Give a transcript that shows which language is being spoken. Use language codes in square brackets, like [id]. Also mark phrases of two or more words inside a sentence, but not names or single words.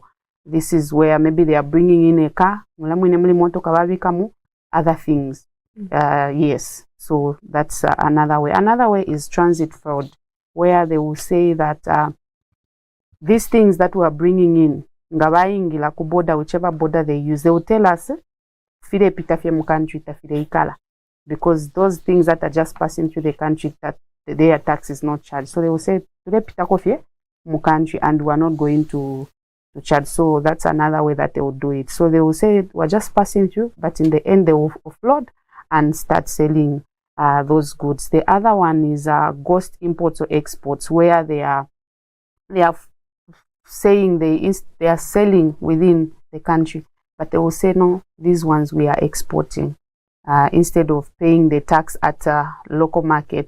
[en] This is where maybe they are bringing in a car, other things. Yes, so that's another way. Another way is transit fraud, where they will say that these things that we are bringing in, [bem] ngabayingila ku border, [en] whichever border they use, they will tell us [bem] fide pitafye mu country tafide ikala, [en] because those things that are just passing through the country, that their tax is not charged. So they will say [bem] fide pitakofye mu country [en] and we are not going to charge. So that's another way that they will do it. So they will say we're just passing through, but in the end they will offload and start selling those goods. The other one is ghost imports or exports, where they are saying they are selling within the country, but they will say no, these ones we are exporting, instead of paying the tax at local market.